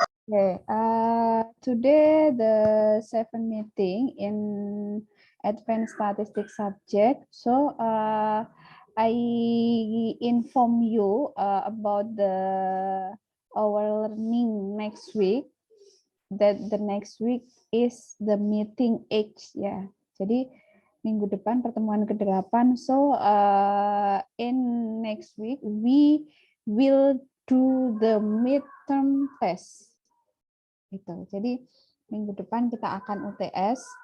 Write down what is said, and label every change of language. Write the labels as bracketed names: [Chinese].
[English] Okay, today the 7th meeting in advanced statistics subject. So I inform you about our learning next week. That the next week is the meeting H ya. [Indonesian] Jadi minggu depan pertemuan ke-8. [English] So in next week we will do the midterm test. [Indonesian] Gitu. Jadi minggu depan kita akan UTS.